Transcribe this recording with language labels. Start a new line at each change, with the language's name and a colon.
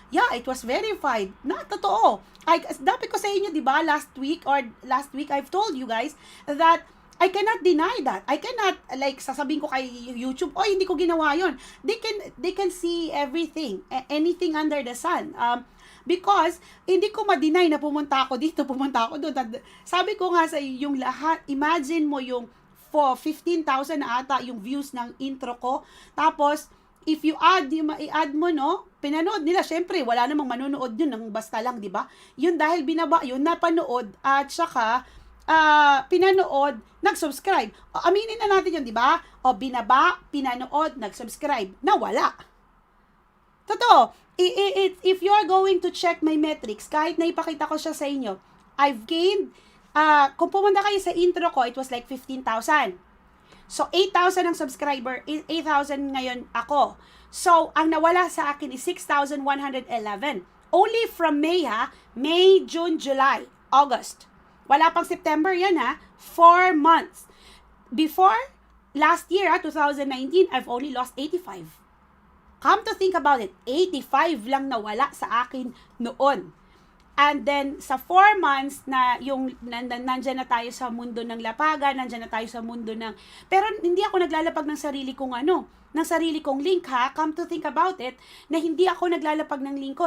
English: Yeah, it was verified. Totoo.
Filipino: Dapat ko sa inyo, di ba,
English: last week I've told you guys that I cannot deny that.
Filipino: I cannot, sasabihin ko kay YouTube, hindi ko ginawa yun.
English: They can see everything, anything under the sun.
Filipino: Because, hindi ko ma-deny na pumunta ako dito, pumunta ako doon. Sabi ko nga sa yung lahat, imagine mo yung 15,000 na ata yung views ng intro ko. Tapos, if you i-add mo, no, pinanood nila, syempre, wala namang manunood yun ng basta lang, di ba? Yun dahil binaba, yun napanood, at saka, pinanood, nag-subscribe. Aminin na natin yun, di ba? O binaba, pinanood, nag-subscribe. Nawala. Totoo.
English: If you are going to check my metrics,
Filipino: kahit na ipakita ko siya sa inyo,
English: I've gained, kung pumunta kayo sa intro ko, it was like 15,000.
Filipino: So, 8,000 ang subscriber, 8,000 ngayon ako. So, ang nawala sa akin is 6,111.
English: Only from May, May, June, July, August.
Filipino: Wala pang September yan 4 months.
English: Before, last year 2019, I've only lost 85. Come to think about it, 85
Filipino: lang nawala sa akin noon. And then, sa 4 months na yung nandyan na tayo sa mundo ng lapagan, nandyan na tayo sa mundo ng... Pero hindi ako naglalapag ng sarili kong ng sarili kong link
English: come to think about it,
Filipino: na hindi ako naglalapag ng link ko.